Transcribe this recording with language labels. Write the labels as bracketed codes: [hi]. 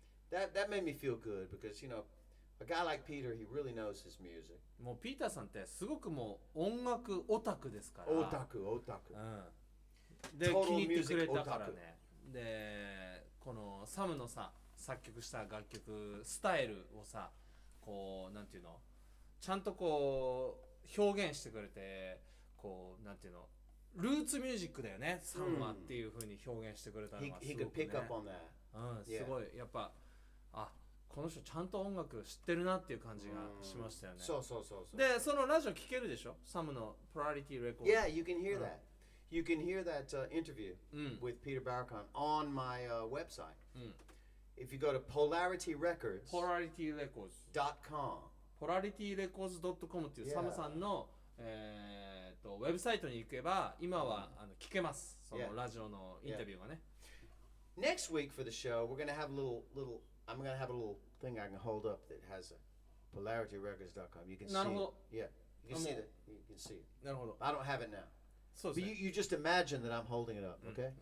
[en] That made me feel good because you know, a guy like Peter, he really knows his music. [ja] もうピーターさんってすごくもう音楽オタクですから。オタク。で、気に入ってくれたからね。で、このサムのさ、作曲した楽曲スタイルをさ、こうなんていうの、ちゃんとこう表現してくれて、こうなんていうの、ルーツミュージックだよね、サムはっていう風に表現してくれたのがすごくね。 [en] He could pick up on that. [ja] すごいやっぱこの人ちゃんと音楽知ってるなっていう感じがしましたよね。そう。で、そのラジオ聞けるでしょ？サムの Priority Record。 [en] Yeah, you can hear that. You can hear that interview with Peter Barakan on my website. If you go to polarityrecords.com. [ja] polarityrecords.com っていうサムさんのウェブサイトに行けば今は聞けます。そのラジオのインタビューがね。 [en] Next week for the show, we're gonna have a little. I'm gonna have a little thing I can hold up that has polarityrecords.com. You can see it. Yeah, you can see that. You can see it. [ja] なるほど。 [en] I don't have it now. So but you just imagine that I'm holding it up, okay?